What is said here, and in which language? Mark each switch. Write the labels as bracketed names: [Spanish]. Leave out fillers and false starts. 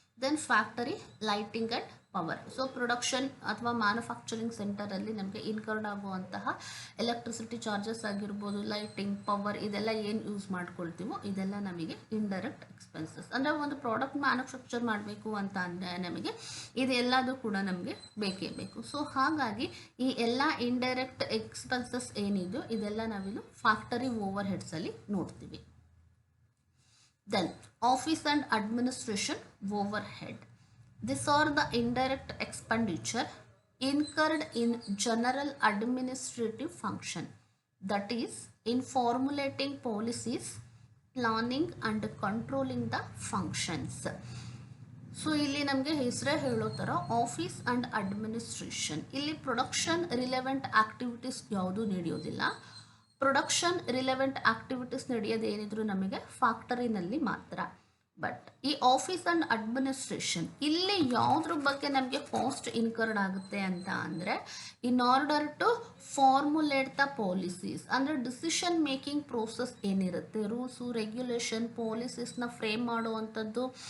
[English] Then factory lighting and power. [Kannada] So production ಅಥವಾ manufacturing ಸೆಂಟರಲ್ಲಿ ನಮಗೆ incurred ಆಗುವಂತಹ ಎಲೆಕ್ಟ್ರಿಸಿಟಿ ಚಾರ್ಜಸ್ ಆಗಿರ್ಬೋದು, ಲೈಟಿಂಗ್, ಪವರ್, ಇದೆಲ್ಲ ಏನು ಯೂಸ್ ಮಾಡ್ಕೊಳ್ತೀವೋ ಇದೆಲ್ಲ ನಮಗೆ ಇಂಡೈರೆಕ್ಟ್ ಎಕ್ಸ್ಪೆನ್ಸಸ್. ಅಂದರೆ ಒಂದು ಪ್ರಾಡಕ್ಟ್ ಮ್ಯಾನುಫ್ಯಾಕ್ಚರ್ ಮಾಡಬೇಕು ಅಂತ ಅಂದರೆ ನಮಗೆ ಇದೆಲ್ಲದೂ ಕೂಡ ನಮಗೆ ಬೇಕೇ ಬೇಕು. ಸೊ ಹಾಗಾಗಿ ಈ ಎಲ್ಲ ಇಂಡೈರೆಕ್ಟ್ ಎಕ್ಸ್ಪೆನ್ಸಸ್ ಏನಿದೆಯೋ ಇದೆಲ್ಲ ನಾವಿದು ಫ್ಯಾಕ್ಟರಿ ಓವರ್ ಹೆಡ್ಸಲ್ಲಿ ನೋಡ್ತೀವಿ. [English] Then office and administration overhead. These are the indirect expenditure incurred in general administrative function, that is in formulating policies, planning and controlling the functions. [Kannada] So ಇಲ್ಲಿ ನಮಗೆ ಹೆಸರೇ ಹೇಳೋ ಥರ ಆಫೀಸ್ ಆ್ಯಂಡ್ ಅಡ್ಮಿನಿಸ್ಟ್ರೇಷನ್. ಇಲ್ಲಿ production relevant activities ಯಾವುದೂ ನಡೆಯೋದಿಲ್ಲ. Production relevant activities ನಡೆಯೋದು ಏನಿದ್ರು ನಮಗೆ ಫ್ಯಾಕ್ಟರಿನಲ್ಲಿ ಮಾತ್ರ. ಬಟ್ ಈ ಆಫೀಸ್ ಆ್ಯಂಡ್ ಅಡ್ಮಿನಿಸ್ಟ್ರೇಷನ್ ಇಲ್ಲಿ ಯಾವುದ್ರ ಬಗ್ಗೆ ನಮಗೆ ಕಾಸ್ಟ್ ಇನ್ಕರ್ಡ್ ಆಗುತ್ತೆ ಅಂತ ಅಂದರೆ [English] in order to formulate the policies, [Kannada] ಅಂದರೆ ಡಿಸಿಷನ್ ಮೇಕಿಂಗ್ ಪ್ರೋಸೆಸ್ ಏನಿರುತ್ತೆ, ರೂಲ್ಸು ರೆಗ್ಯುಲೇಷನ್ ಪಾಲಿಸೀಸ್ನ ಫ್ರೇಮ್ ಮಾಡುವಂಥದ್ದು,